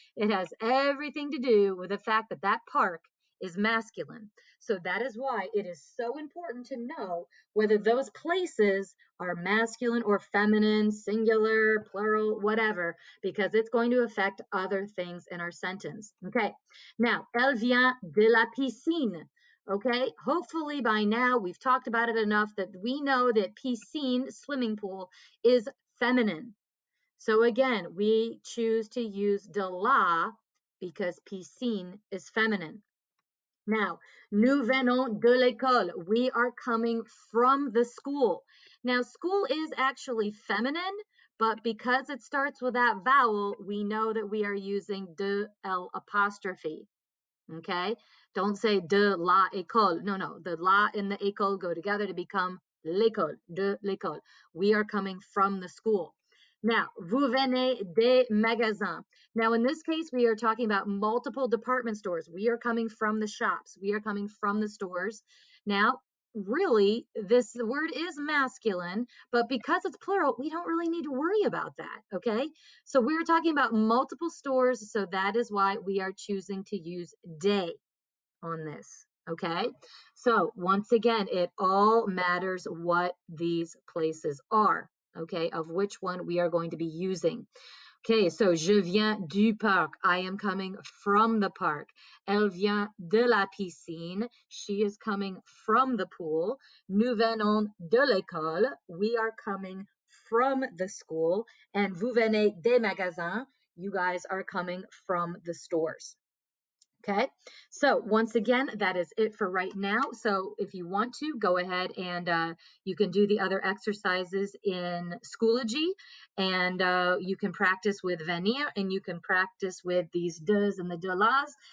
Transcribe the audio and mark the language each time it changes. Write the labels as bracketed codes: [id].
[en] It has everything to do with the fact that that park is masculine. So that is why it is so important to know whether those places are masculine or feminine, singular, plural, whatever, because it's going to affect other things in our sentence. Okay, now, [fr] elle vient de la piscine. [en] Okay, hopefully by now we've talked about it enough that we know that piscine, swimming pool, is feminine. So again, we choose to use de la because piscine is feminine. [fr] Now, nous venons de l'école. [en] We are coming from the school. Now, school is actually feminine, but because it starts with that vowel, we know that we are using de L apostrophe. Okay? Don't say de la école. No. The la and the école go together to become l'école, de l'école. We are coming from the school. [fr] Now, vous venez des magasins. [en] Now, in this case, we are talking about multiple department stores. We are coming from the shops. We are coming from the stores. Now, really, this word is masculine, but because it's plural, we don't really need to worry about that, okay? So we're talking about multiple stores, so that is why we are choosing to use day on this, okay? So once again, it all matters what these places are, okay, of which one we are going to be using. Okay, so [fr] je viens du parc. [en] I am coming from the park. [fr] Elle vient de la piscine. [en] She is coming from the pool. [fr] Nous venons de l'école. [en] We are coming from the school. [fr] And vous venez des magasins. [en] You guys are coming from the stores. Okay, so once again, that is it for right now. So if you want to, go ahead and you can do the other exercises in Schoology, and you can practice with venir, and you can practice with these does and the de las.